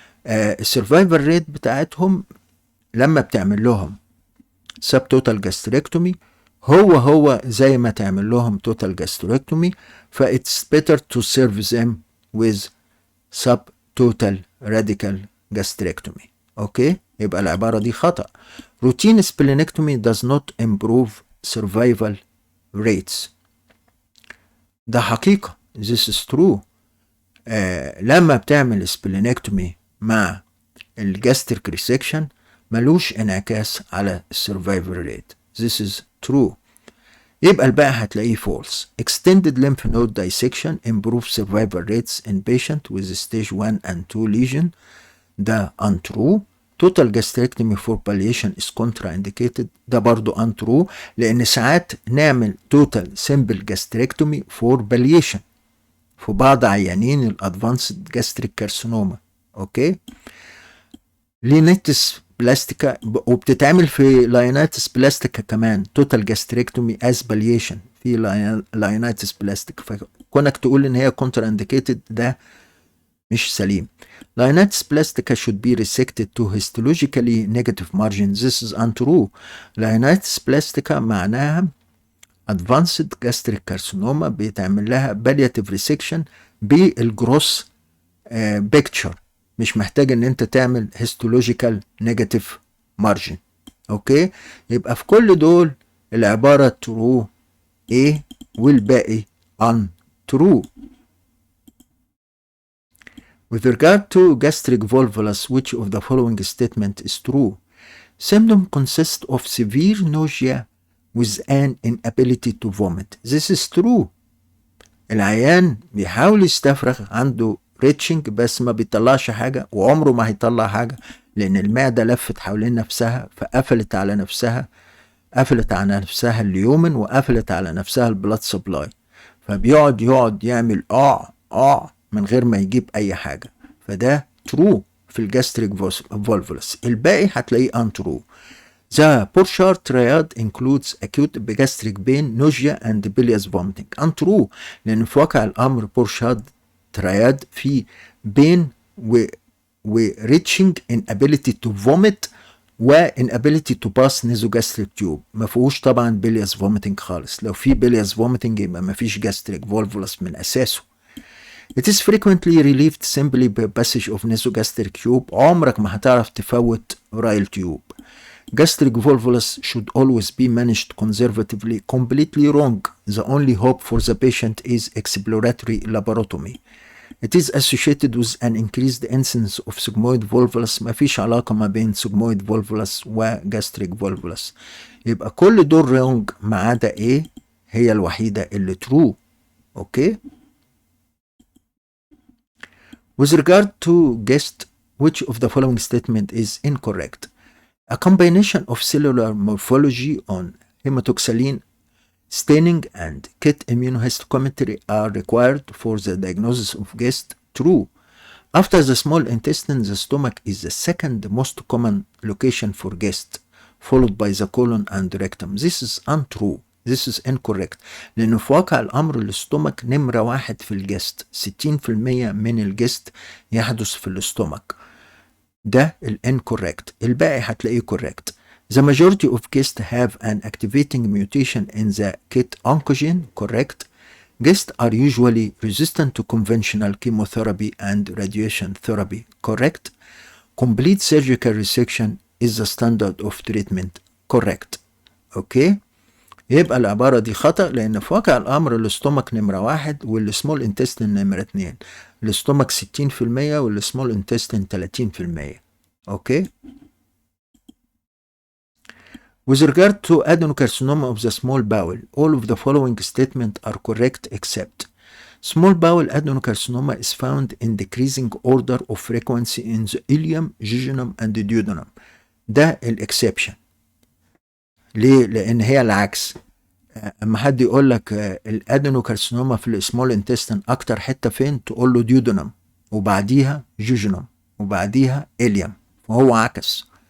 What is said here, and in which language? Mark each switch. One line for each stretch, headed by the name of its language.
English: السرفايفل ريت
Arabic: بتاعتهم لما بتعمل لهم
English: sub total gastrectomy
Arabic: هو زي ما تعمل لهم
English: Total gastrectomy, فإتس better to serve them with sub total radical gastrectomy.
Arabic: اوكي، يبقى العبارة دي خطأ.
English: routine splenectomy does not improve survival rates.
Arabic: ده حقيقة.
English: this is true.
Arabic: لما بتعمل سبلينكتومي مع الجاستريك ريسكشن ملوش انعكاس على السرفايفل ريت.
English: this is true.
Arabic: يبقى الباقي هتلاقيه false.
English: extended lymph node dissection improves survival rates in patient with stage 1 and 2 lesion. ده untrue. total gastrectomy for palliation is contraindicated.
Arabic: ده برضو
English: untrue،
Arabic: لأن ساعات نعمل
English: total simple gastrectomy for palliation
Arabic: في بعض عيانين
English: الادفانسد gastric carcinoma.
Arabic: اوكي، لينيتس بلاستيكا، وبتتعمل في لاينايتس بلاستيكا كمان
English: total gastrectomy as palliation
Arabic: في لاينايتس بلاستيكا، فكونك تقول ان هي كونتر انديكيتد ده مش سليم.
English: Linitis plastica should be resected to histologically negative margin. this is untrue. Linitis plastica معناها advanced gastric carcinoma بيتعمل لها palliative resection بالجروس picture، مش محتاج ان انت تعمل histological negative margin.
Arabic: اوكي، يبقى في كل دول العبارة true A والباقي untrue.
English: With regard to gastric volvulus, which of the following statement is true? Symptom consists of severe nausea with an inability to vomit. This is true.
Arabic: العيان بيحاول يستفرغ، عنده ريتشنج بس ما بيطلعش حاجة، وعمره ما هيطلع حاجة لأن المعدة لفت حوالين نفسها فقفلت على نفسها، قفلت على نفسها اليومن وقفلت على نفسها البلاد سبلاي، فبيقعد يعمل من غير ما يجيب أي حاجة. فده ترو في الجاستريك فولفولس. الباقي هتلاقيه untrue.
English: The Borchardt triad includes acute gastric pain, nausea and bilious vomiting. Untrue،
Arabic: لأن في واقع الأمر
English: Borchardt triad في pain و reaching inability to vomit و inability to pass nasogastric tube.
Arabic: ما فيهوش طبعا bilious vomiting خالص. لو في bilious vomiting يبقى ما فيش gastric volvulus من أساسه.
English: It is frequently relieved simply by passage of nasogastric tube.
Arabic: عمرك ما هتعرف تفوت oral tube.
English: Gastric volvulus should always be managed conservatively. Completely wrong. The only hope for the patient is exploratory laparotomy. It is associated with an increased incidence of sigmoid volvulus.
Arabic: ما فيش علاقة ما بين sigmoid volvulus و gastric volvulus. يبقى كل دول wrong ما عدا A هي الوحيدة اللي true.
English: Okay. With regard to guest, which of the following statement is incorrect? A combination of cellular morphology on hematoxylin staining and KIT immunohistochemistry are required for the diagnosis of GIST. True. After the small intestine, the stomach is the second most common location for GIST, followed by the colon and rectum. This is untrue. This is incorrect.
Arabic: لأنه في واقع الأمر الاستومك نمرة واحد في الجست. 60% من الجست يحدث في الاستومك. ده الانcorrect. الباقي هتلاقيه correct.
English: The majority of GIST have an activating mutation in the KIT oncogene. Correct. GIST are usually resistant to conventional chemotherapy and radiation therapy. Correct. Complete surgical resection is the standard of treatment. Correct. Okay.
Arabic: يبقى العبارة دي خطأ، لأن في واقع الأمر الاستومك نمرة واحد والسمول انتستين نمرة 2. الاستومك 60% والسمول انتستين 30%. أوكي.
English: With regard to adenocarcinoma of the small bowel, all of the following statements are correct except small bowel adenocarcinoma is found in decreasing order of frequency in the ileum, jejunum and duodenum.
Arabic: ده الإكسبشن. ليه؟ لأن هي العكس. اما حد يقول لك الادينوكارسينوما في السمول انتستين اكتر حته فين، تقول له ديودونم وبعديها جوجونم وبعديها اليم، وهو عكس.